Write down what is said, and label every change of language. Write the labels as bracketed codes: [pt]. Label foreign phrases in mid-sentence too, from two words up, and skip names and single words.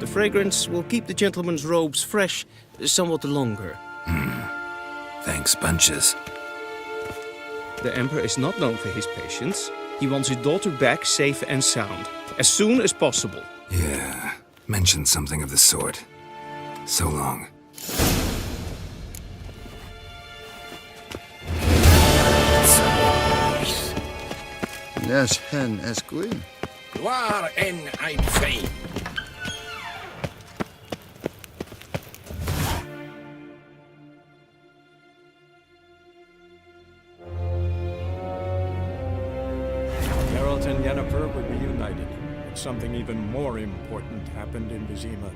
[en] The fragrance will keep the gentleman's robes fresh somewhat longer. Thanks bunches. The Emperor is not known for his patience. He wants his daughter back safe and sound, as soon as possible. Yeah, mentioned something of the sort. So long. Les hen esquin. Waar en ein fein. Geralt and Yennefer were reunited, but something even more important happened in Vizima.